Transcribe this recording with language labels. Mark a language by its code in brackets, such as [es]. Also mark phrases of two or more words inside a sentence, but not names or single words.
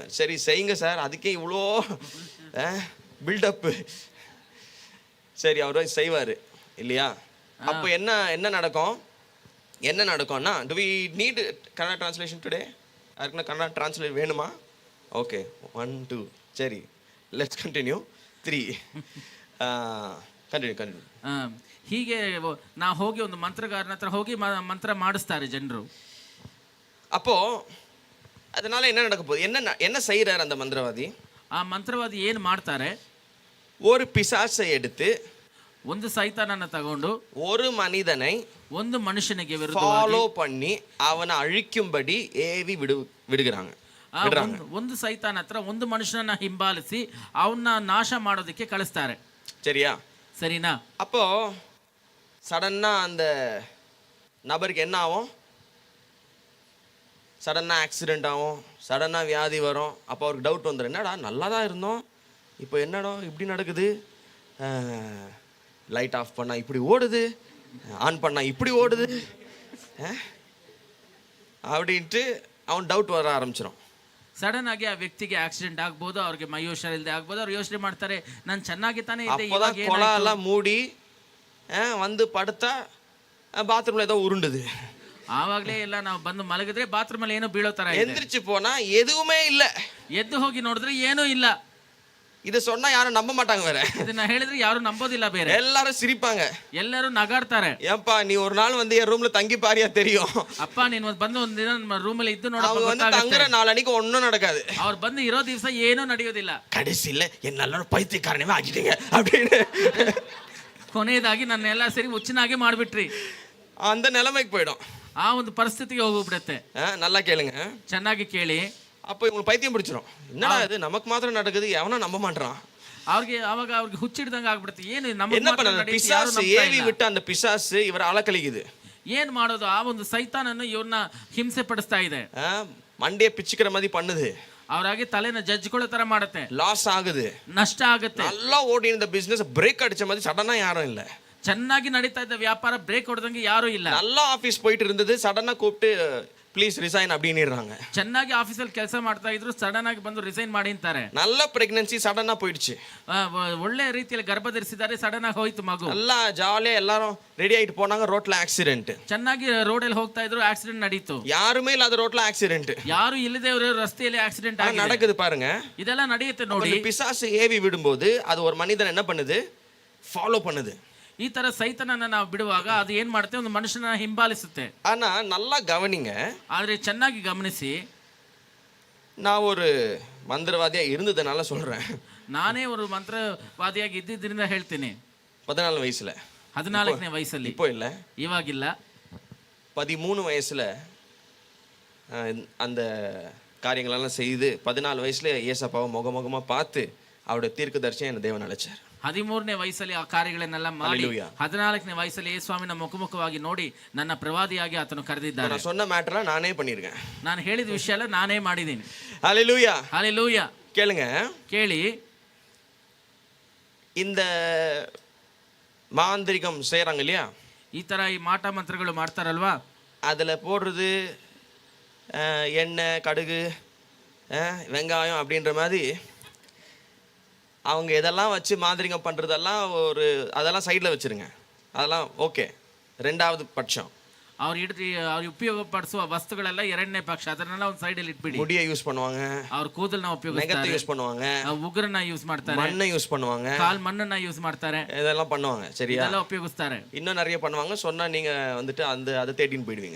[ta] சரி செய்யுங்க சார், அதுக்கே இவ்வளோ பில்டப்பு. சரி அவர் செய்வார் இல்லையா? அப்போ என்ன நடக்கும்னா, [en] do we need Kannada translation today? [ta] அதுக்குன்னா கன்னடா ட்ரான்ஸ்லேட் வேணுமா? ஓகே 1 2 சரி [en] let's continue [ta] 3 ಕಂಟಿನ್ಯೂ. [kn] ಹೀಗೆ ನಾ ಹೋಗಿ ಒಂದು ಮಂತ್ರಗಾರನ ಹತ್ರ ಹೋಗಿ ಮಂತ್ರ ಮಾಡಿಸ್ತಾರೆ ಜನರು. [ta] அப்போ அதனால என்ன நடக்க போகுது, என்ன செய்யறாரு அந்த மந்திரவாதி? [kn] ಆ ಮಂತ್ರವಾದಿ ಏನು ಮಾಡ್ತಾರೆ, [ta] ஒரு பிசாசை எடுத்து [kn] ಒಂದು ಸೈತಾನನ್ನ ತಗೊಂಡು [ta] ஒரு மனிதனை [kn] ಒಂದು ಮನುಷ್ಯನಿಗೆ [ta] ஃபாலோ பண்ணி அவனை அழிக்கும்படி ஏவி விடுகிறாங்க. [kn] ಒಂದು ಸೈತಾನ ಹತ್ರ ಒಂದು ಮನುಷ್ಯನನ್ನ ಹಿಂಬಾಲಿಸಿ ಅವನ್ನ ನಾಶ ಮಾಡೋದಕ್ಕೆ ಕಳಿಸ್ತಾರೆ. [ta] சரியா? சரினா? அப்போ சடன்னா அந்த நபருக்கு என்ன ஆகும், சடனாக ஆக்சிடெண்ட் ஆகும், சடனாக வியாதி வரும். அப்போ அவருக்கு டவுட் வந்துடும், என்னடா நல்லா தான் இருந்தோம், இப்போ என்னடா இப்படி நடக்குது, [en] light off [ta] பண்ணால் இப்படி ஓடுது, ஆன் பண்ணால் இப்படி ஓடுது அப்படின்ட்டு அவன் டவுட் வர ஆரம்பிச்சிடும். [kn] ಸಡನ್ ಆಗಿ ಆ ವ್ಯಕ್ತಿಗೆ ಆಕ್ಸಿಡೆಂಟ್ ಆಗ್ಬೋದು, ಅವ್ರಿಗೆ ಮೈ ಹುಷಾರಿಲ್ಲದೆ ಆಗ್ಬೋದು, ಅವ್ರು ಯೋಚನೆ ಮಾಡ್ತಾರೆ ನಾನು ಚೆನ್ನಾಗಿ ತಾನೇ ಇದ್ದೆ, [ta] அப்போதான் கொலை எல்லாம் மூடி வந்து படுத்தா பாத்ரூம்ல ஏதோ உருண்டுது. [kn] ಆವಾಗಲೇ ಎಲ್ಲ ನಾವು ಬಂದು ಮಲಗಿದ್ರೆ ಬಾತ್ರೂಮ್ ಅಲ್ಲಿ ಏನೋ ಬೀಳೋ ತರ ಇದೆ. [ta] எந்திரிச்சு போனா எதுவுமே இல்ல. [kn] ಎದ್ದು ಹೋಗಿ ನೋಡಿದ್ರೆ ಏನೂ ಇಲ್ಲ. [ta] இது சொன்னா யாரும் நம்ப மாட்டாங்க. வேற [kn] ಇದನ್ನ ಹೇಳಿದ್ರೆ ಯಾರು ನಂಬೋದಿಲ್ಲ. ಬೇರೆ [ta] எல்லாரும் சிரிப்பாங்க, [kn] ಎಲ್ಲರೂ ನಗಾಡ್ತಾರೆ. [ta] ஏப்பா நீ ஒரு நாள் வந்து என் ரூம்ல தங்கி பாரியா தெரியும். [kn] ಅಪ್ಪ ನೀನು ಬಂದು ಒಂದು ದಿನ ನಮ್ಮ ರೂಮ್ ಅಲ್ಲಿ ಇದ್ದು ನೋಡಪ್ಪ. [ta] அவங்க வந்து தங்குற நாளைக்கு ஒண்ணும் நடக்காது. [kn] ಅವ್ರು ಬಂದು ಇರೋ ದಿವಸ ಏನೂ ನಡೆಯೋದಿಲ್ಲ. [ta] கடைசியில என்னெல்லாம் பைத்தியக்காரனவே ஆக்கிட்டீங்க அப்படின்னு [kn] ಕೊನೆಯದಾಗಿ ನನ್ನೆಲ್ಲ ಸರಿ ಹುಚ್ಚನಾಗೆ ಮಾಡ್ಬಿಟ್ರಿ, [ta] அந்த நிலைமைக்கு போயிடும். [kn] ಆ ಒಂದು ಪರಿಸ್ಥಿತಿಗೆ ಹೋಗ್ಬಿಡುತ್ತೆ. [ta] நல்லா கேளுங்க, [kn] ಚೆನ್ನಾಗಿ ಕೇಳಿ. [ta] அப்போ இவங்களுக்கு பைத்தியம் பிடிச்சிரும். என்னடா இது நமக்கு மாத்திரம் நடக்குது, எவனா நம்ப மாட்டான். [kn] ಅವ್ರಿಗೆ ಹುಚ್ಚಿಡ್ದಂಗೆ ಆಗ್ಬಿಡುತ್ತೆ. ಏನು [ta] என்ன பண்ண, பிசாசு ஏவி விட்டு அந்த பிசாசு இவரை அலக்கழிக்குது. [kn] ಏನ್ ಮಾಡೋದು, ಆ ಒಂದು ಸೈತಾನನ್ನು ಇವ್ರನ್ನ ಹಿಂಸೆ ಪಡಿಸ್ತಾ ಇದೆ. [ta] ಮಂಡಿಯ ಪಿಚ್ಚಿக்கிற மாதிரி பண்ணுது. [kn] ಅವರಾಗಿ ತಲೆನ ಜಜ್ಕೊಳ್ಳೋ ತರ ಮಾಡುತ್ತೆ. [ta] லாஸ் ஆகுது, [kn] ನಷ್ಟ ಆಗುತ್ತೆ. [ta] நல்லா ஓடி இருந்த பிசினஸ் பிரேக் அடிச்ச மாதிரி சடனா யாரும் இல்ல. [kn] ಚೆನ್ನಾಗಿ ನಡೀತಾ ಇದ್ದ ವ್ಯಾಪಾರ ಬ್ರೇಕ್ ಹೊಡೆದಂಗೆ ಯಾರು ಇಲ್ಲ. [ta] நல்லா ஆபீஸ் போயிட்டு இருந்தது, சடனா கூப்பிட்டு [en] please resign [ta] அப்படின்னுறாங்க. [kn] ಚೆನ್ನಾಗಿ ಆಫೀಸಲ್ಲಿ ಕೆಲಸ ಮಾಡ್ತಾ ಇದ್ರು, ಸಡನ್ ಆಗಿ ಬಂದು ರಿಸೈನ್ ಮಾಡಿ ಅಂತಾರೆ. [ta] நல்ல பிரெக்னன்சி சடனா போயிடுச்சு. [kn] ಒಳ್ಳೆ ರೀತಿಯಲ್ಲಿ ಗರ್ಭ ಧರಿಸಿದ್ದಾರೆ, ಸಡನ್ ಆಗಿ ಹೋಯ್ತು ಮಗು. [ta] ಎಲ್ಲ ಜಾಲಿயா எல்லாரும் ரெடி ஆயிட்டு போனாங்க. ரோட்ல ஆக்சிடென்ட். [kn] ಚೆನ್ನಾಗಿ ರೋಡಲ್ಲಿ ಹೋಗ್ತಾ ಇದ್ರು, ಆಕ್ಸಿಡೆಂಟ್ ನಡೀತು. [ta] யாருமே இல்லாத ரோட்ல ஆக்சிடென்ட். [kn] ಯಾರು ಇಲ್ಲದೆ ರಸ್ತೆಯಲ್ಲಿ ಆಕ್ಸಿಡೆಂಟ್ ಆಗಿದೆ. [ta] நடக்குது பாருங்க, [kn] ಇದೆಲ್ಲ ನಡೆಯುತ್ತೆ ನೋಡಿ. [ta] பிசாசு ஏவி விடும்போது அது ஒரு மனிதன் என்ன பண்ணுது, ஃபாலோ பண்ணுது. [kn] ಈ ತರ ಸೈತಾನನ್ನ ನಾವು ಬಿಡುವಾಗ ಅದು ಏನ್ ಮಾಡುತ್ತೆ, ಒಂದು ಮನುಷ್ಯನ ಹಿಂಬಾಲಿಸುತ್ತೆ. [ta] ஆனா நல்லா கவனிங்க, [kn] ಆದ್ರೆ ಚೆನ್ನಾಗಿ ಗಮನಿಸಿ. [ta] நான் ஒரு மந்திரவாதியா இருந்ததுனால சொல்றேன். [kn] ನಾನೇ ಒಂದು ಮಂತ್ರವಾದಿಯಾಗಿ ಇದ್ದಿದ್ದರಿಂದ ಹೇಳ್ತೀನಿ. [ta] 14 வயசுல, [kn] 14ನೇ ವಯಸ್ಸಲ್ಲಿ, [ta] இப்போ இல்ல, [kn] ಇವಾಗಿಲ್ಲ, [ta] 13 வயசுல அந்த காரியங்களெல்லாம் செய்து 14 வயசுல ஏசப்பாவை முகமுகமா பார்த்து அவருடைய தீர்க்கதரிசியா என்ன தேவன் அழைச்சார். [kn] 13ನೇ ವಯಸ್ಸಲ್ಲಿ ಆ ಕಾರ್ಯಗಳನ್ನೆಲ್ಲ ಮಾಡಿ 14ನೇ ವಯಸ್ಸಲ್ಲಿ ಯೇಸುವಿನ ಮುಖಾಮುಖವಾಗಿ ನೋಡಿ ನನ್ನ ಪ್ರವಾದಿಯಾಗಿ ಆತನು ಕರೆದಿದ್ದಾರೆ. [ta] நான் சொன்ன மேட்டரை நானே பண்ணியிருக்கேன். [kn] ನಾನು ಹೇಳಿದ ವಿಷಯ ಎಲ್ಲ ನಾನೇ ಮಾಡಿದ್ದೀನಿ. [ta] ஹல்லேலூயா, ஹல்லேலூயா. கேளுங்க, [kn] ಕೇಳಿ. [ta] இந்த மாந்திரிகம் செய்றாங்க இல்லையா, [kn] ಈ ತರ ಈ ಮಾಟ ಮಂತ್ರಗಳು ಮಾಡ್ತಾರಲ್ವಾ, [ta] அதுல போடுறது எண்ணெய், கடுகு, வெங்காயம் அப்படின்ற மாதிரி அவங்க எதெல்லாம் வச்சு மாந்திரிகம் பண்ணுறதெல்லாம் அதெல்லாம் சைடில் வச்சுருங்க. அதெல்லாம் ஓகே, ரெண்டாவது பட்சம். [kn] ಅವ್ರು ಉಪಯೋಗ ಪಡಿಸುವ ವಸ್ತುಗಳೆಲ್ಲ ಎರಡನೇ ಪಕ್ಷ, ಅದನ್ನೆಲ್ಲ ಒಂದು ಸೈಡಲ್ಲಿ ಇಟ್ಬಿಡಿ. [ta] முடியை யூஸ் பண்ணுவாங்க, [kn] ಅವ್ರ ಕೂದಲನ್ನ ಉಪಯೋಗಿಸ್ತಾರೆ, [ta] நகத்தை யூஸ் பண்ணுவாங்க, [kn] ಉಗುರನ್ನ ಯೂಸ್ ಮಾಡ್ತಾರೆ, [ta] மண்ணை யூஸ் பண்ணுவாங்க, [kn] ಕಾಲ್ ಮಣ್ಣನ್ನ ಯೂಸ್ ಮಾಡ್ತಾರೆ, [ta] இதெல்லாம் பண்ணுவாங்க. சரியா? [kn] இதெல்லாம் ಉಪಯೋಗಿಸ್ತಾರೆ. [ta] இன்னும் நிறைய பண்ணுவாங்க, சொன்னா நீங்க வந்துட்டு அதை தேடின்னு போயிடுவீங்க.